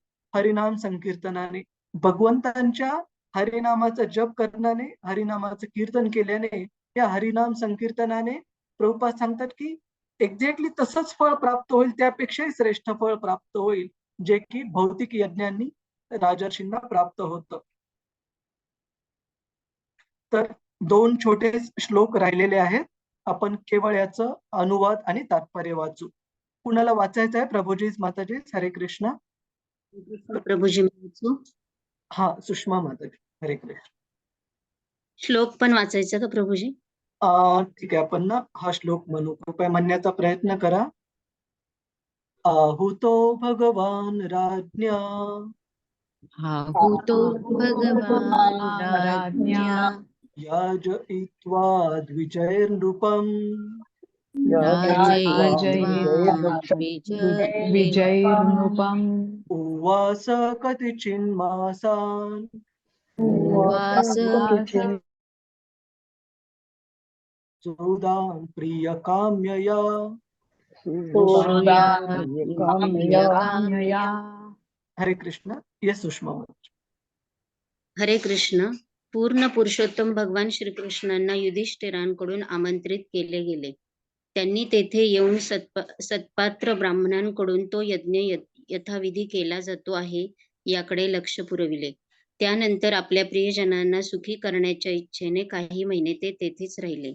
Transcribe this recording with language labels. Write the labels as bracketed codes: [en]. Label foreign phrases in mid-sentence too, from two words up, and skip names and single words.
[mr] हरिनाम संकीर्तनाने, भगवंतांच्या हरिनामाचा जप करण्याने, हरिनामाचं कीर्तन केल्याने, या हरिनाम संकीर्तनाने प्रभुपाद सांगतात की एक्झॅक्टली तसंच फळ प्राप्त होईल, त्यापेक्षाही श्रेष्ठ फळ प्राप्त होईल जे की भौतिक यज्ञांनी राजर्षींना प्राप्त होतं. तर 2 छोटे श्लोक राहिलेले आहेत. आपण केवळ याचं अनुवाद आणि तात्पर्य वाचू. कुणाला वाचायचं आहे? प्रभुजी, माताजी. हरे कृष्ण. प्रभूजी वाचू. हा, सुषमा माताजी. हरे कृष्ण. श्लोक पण वाचायचा का प्रभूजी? ठीक आहे, आपण ना हा श्लोक म्हणू. कृपया म्हणण्याचा प्रयत्न करा. [sa] आहुतो भगवान राज्ञा आहुतो भगवान राज्ञा याजयित्वा द्विजैर्नृपम् विजयीर्नृपम् उवास कतिचिन्मासान् सुहृदां प्रियकाम्यया हरे कृष्ण. यस सुषमा. [mr] हरे कृष्ण. पूर्ण पुरुषोत्तम भगवान श्रीकृष्णांना युधिष्ठिरांकडून आमंत्रित केले गेले. त्यांनी तेथे येऊन सत्पात्र ब्राह्मणांकडून तो यज्ञ यथाविधी केला जातो आहे याकडे लक्ष पुरविले. त्यानंतर आपल्या प्रियजनांना सुखी करण्याच्या इच्छेने काही महिने ते तेथेच राहिले.